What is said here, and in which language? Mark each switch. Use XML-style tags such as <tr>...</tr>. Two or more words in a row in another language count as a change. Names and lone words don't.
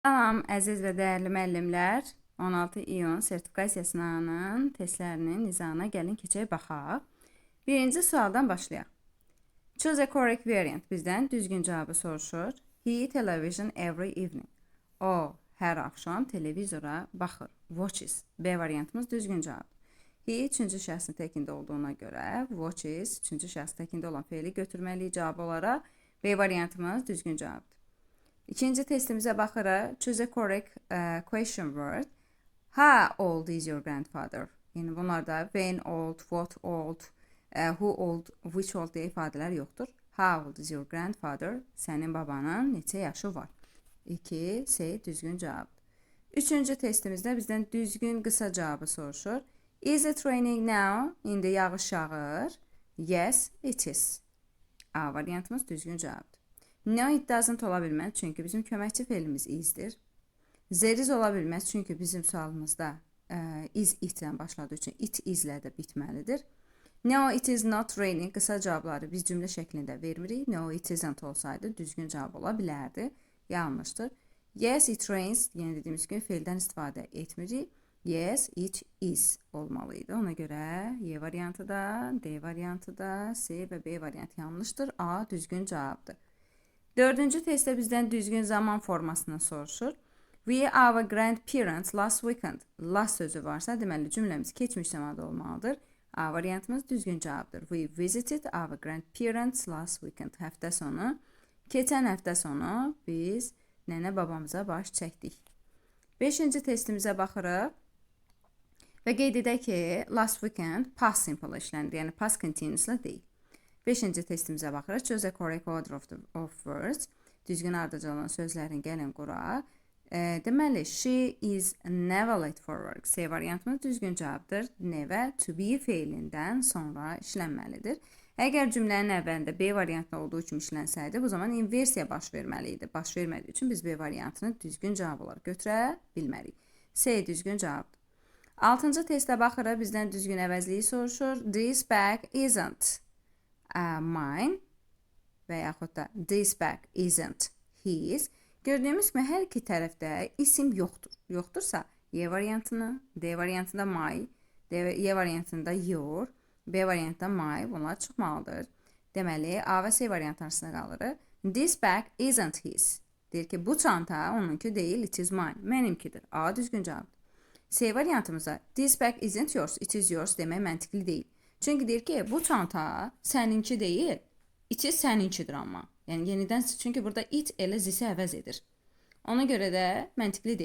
<az>Salam, əziz və dəyərli müəllimlər. 16 iyun sertifikasiya sınağının testlərinin nizamına gəlin keçək baxaq. Birinci sualdan başlayaq.</az> <en>Choose a correct variant</en> <az>bizdən düzgün cavabı soruşur.</az> <en>He television every evening.</en> <az>O hər axşam televizora baxır. Watches. B variantımız düzgün cavab. He üçüncü şəxsin təkində olduğuna görə watches üçüncü şəxs təkində olan feili götürməliyik cavab olaraq. B variantımız düzgün cavabdır. İkinci testimizə baxırıq.</az> <en>Choose a correct question word. How old is your grandfather?</en> <az>Yəni bunlarda</az> <en>when old, what old, who old, which old</en> <az>deyə ifadələr yoxdur.</az> <en>How old is your grandfather?</en> <az>Sənin babanın neçə yaşı var? 2. C düzgün cavabdır. Üçüncü testimizdə bizdən düzgün qısa cavabı soruşur.</az> <en>Is it raining now?</en> <az>İndi yağış yağır.</az> <en>Yes, it is.</en> <az>A variantımız düzgün cavabdır.</az> <en>No, it doesn't</en> <az>ola bilməz, çünki bizim köməkçi feilimiz isdir.</az> <en>There is</en> <az>ola bilməz, çünki bizim sualımızda</az> <en>is it-</en> <az>dən başladığı üçün</az> <en>it is-</en> <az>lə də bitməlidir.</az> <en>No, it is not raining</en> <az>qısa cavabları biz cümlə şəklində vermirik.</az> <en>No, it isn't</en> <az>olsaydı düzgün cavab ola bilərdi. Yanlışdır.</az> <en>Yes, it rains,</en> <az>yəni dediyimiz kimi feildən istifadə etmirik.</az> <en>Yes, it is</en> <az>olmalıydı. Ona görə Y variantı da, D variantı da, C və B variantı yanlışdır. A düzgün cavabdır. Dördüncü testdə bizdən düzgün zaman formasını soruşur.</az> <en>We our grandparents last weekend.</en> <az>Last sözü varsa, deməli cümləmiz keçmiş zamanda olmalıdır. A variantımız düzgün cavabdır.</az> <en>We visited our grandparents last weekend.</en> <az>Həftə sonu, keçən həftə sonu biz nənə babamıza baş çəkdik. Beşinci testimizə baxırıq. Və qeyd edək ki,</az> <en>last weekend past simple</en> <az>işlənir, yəni</az> <en>past continuous'la</en> <az>deyil. Beşinci testimizə baxırıq.</az> <en>Choose a correct order of words.</en> <az>Düzgün ardıcı olan sözlərin gəlin quraq. Deməli,</az> <en>she is never late for work.</en> <az>C variantımız düzgün cavabdır.</az> <en>Never to be</en> <az>feilindən sonra işlənməlidir. Əgər cümlənin əvvəlində B variantında olduğu kimi işlənsəydi, bu zaman inversiya baş verməliydi. Baş vermədiyi üçün biz B variantını düzgün cavab olaraq götürə bilmərik. C düzgün cavabdır. Altıncı testə baxırıq. Bizdən düzgün əvəzliyi soruşur.</az> <en>This bag isn't mine</en> <az>və yaxud da</az> <en>this bag isn't his.</en> <az>Gördüyümüz kimi hər iki tərəfdə isim yoxdur. Yoxdursa Y variantını, D variantında my, Y variantında your, B variantında my bunlar çıxmalıdır. Deməli, A və C variantı arasında qalırıq.</az> <en>This bag isn't his.</en> <az>Deyir ki, bu çanta onunki deyil,</az> <en>it is mine.</en> <az>Mənimkidir. A düzgün cavabdır. C variantımıza</az> <en>this bag isn't yours, it is yours</en> <az>demək məntiqli deyil. Çünki deyir ki, bu çanta səninki deyil,</az> <en>it is</en> <az>səninkidir amma. Yəni yenidən, çünki burada it elə zisi əvəz edir. Ona görə də məntiqli deyil.</az>